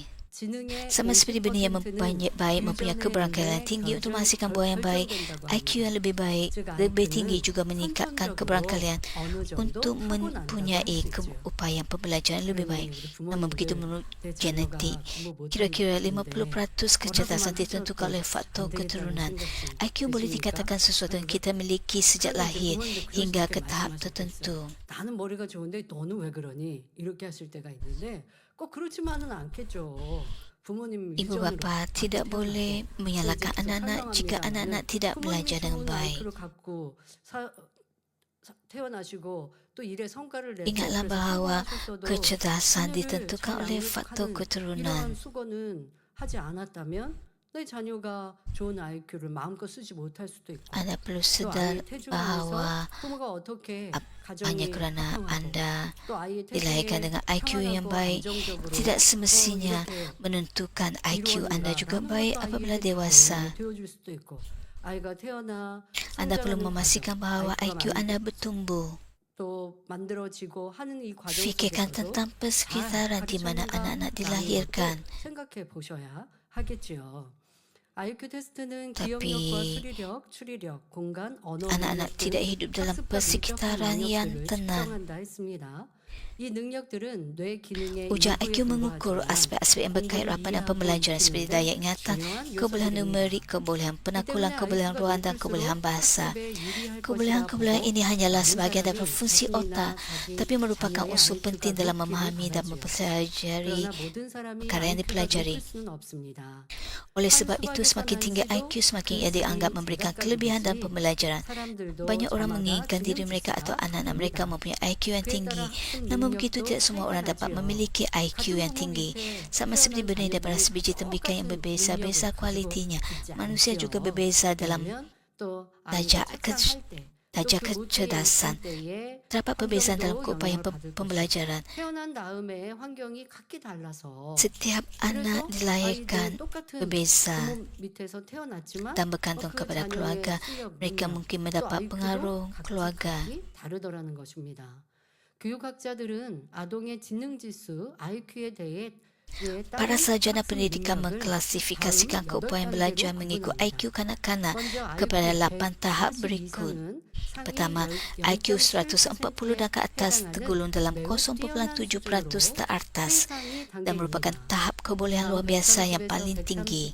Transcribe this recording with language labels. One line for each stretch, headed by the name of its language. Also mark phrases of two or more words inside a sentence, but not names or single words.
Malay: Sama seperti benih yang baik mempunyai keberangkaian tinggi untuk menghasilkan buah yang baik, IQ yang lebih baik, lebih tinggi juga meningkatkan keberangkaian untuk mempunyai upaya pembelajaran lebih baik. Namun begitu menurut genetik, kira-kira 50% kecerdasan ditentukan oleh faktor keturunan. IQ boleh dikatakan sesuatu yang kita miliki sejak lahir hingga ke tahap tertentu.
Korean: 나는 머리가 좋은데 너는 왜 그러니? 이렇게 하실 때가 있는데 꼭 그렇지만은 않겠죠. 부모님
Malay: Ibu bapa tidak boleh menyalahkan anak-anak jika anak-anak tidak belajar dengan baik. Ingatlah bahawa kecerdasan ditentukan oleh faktor keturunan.
Korean: 내 자녀가 좋은 IQ를 마음껏 쓰지 못할 수도 있고
Malay: Anda perlu
Korean: 또
Malay: sedar
Korean: 아이의 태중에서
Malay: bahawa
Korean: 부모가 어떻게
Malay: hanya
Korean: 가정이
Malay: kerana
Korean: 형성하고
Malay: anda
Korean: 또 아이의
Malay: dilahirkan
Korean: 태중에
Malay: dengan IQ yang
Korean: 평안하고
Malay: baik,
Korean: 안정적으로
Malay: tidak semestinya
Korean: 이렇게
Malay: menentukan IQ anda juga
Korean: 이루어진다라는
Malay: baik
Korean: 것도
Malay: apabila
Korean: 아이에게
Malay: dewasa.
Korean: 되어줄 수도 있고 아이가 태어나
Malay: Anda perlu
Korean: 성장하는
Malay: memastikan
Korean: 과정,
Malay: bahawa IQ
Korean: IQ가
Malay: anda bertumbuh.
Korean: 또 만들어지고 하는 이 과정
Malay: Fikirkan
Korean: 속에서도
Malay: tentang persekitaran di mana anak-anak dilahirkan.
Korean: 생각해 보셔야 하겠지요. IQ 테스트는
Malay: Tapi
Korean: 기억력과 수리력, 추리력, 공간, 언어
Malay: anak-anak
Korean: 능력
Malay: tidak
Korean: 등
Malay: hidup dalam
Korean: 학습과
Malay: persekitaran
Korean: 밀접한
Malay: yang
Korean: 능력들을
Malay: tenang.
Korean: 측정한다 했습니다. 이 능력들은 뇌 기능의
Malay: Ujian
Korean: 일부에
Malay: IQ mengukur
Korean: 불과하지만
Malay: aspek-aspek yang berkait rapat dan pembelajaran seperti daya ingatan, kebolehan numerik, kebolehan penakulan, kebolehan ruang dan kebolehan bahasa. Kebolehan-kebolehan ini hanyalah sebahagian daripada fungsi otak, tapi merupakan unsur penting dalam memahami dan mempelajari perkara yang dipelajari. Oleh sebab itu, semakin tinggi IQ, semakin ia dianggap memberikan kelebihan dalam pembelajaran. Banyak orang menginginkan diri mereka atau anak-anak mereka mempunyai IQ yang tinggi. Namun begitu, tidak semua orang dapat memiliki IQ yang tinggi. Sama seperti benih daripada sebiji tembikar yang berbeza-beza kualitinya, manusia juga berbeza dalam darjah kecerdasan. Terdapat perbezaan dalam keupayaan pembelajaran. Setiap anak dilahirkan berbeza dan bergantung kepada keluarga. Mereka mungkin mendapat pengaruh keluarga.
Korean: 교육학자들은 아동의 지능지수 IQ에 대해
Malay: Para sarjana pendidikan mengklasifikasikan keupayaan belajar mengikut IQ kanak-kanak kepada 8 tahap berikut. Pertama, IQ 140 dan ke atas tergolong dalam 0.7% teratas dan merupakan tahap kebolehan luar biasa yang paling tinggi.